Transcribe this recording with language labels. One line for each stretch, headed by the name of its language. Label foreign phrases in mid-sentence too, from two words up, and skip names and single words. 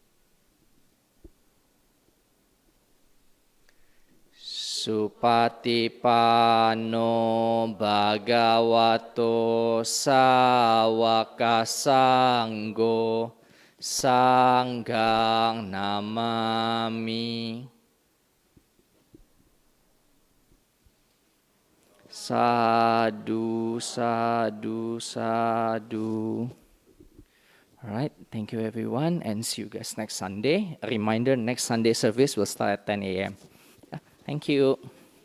Pali: Supatipano bhagavato sawaka sanggo sanggang namami. Sadhu, sadhu, sadhu.
English: All right, thank you everyone and see you guys next Sunday. A reminder, next Sunday service will start at 10 a.m. Thank you.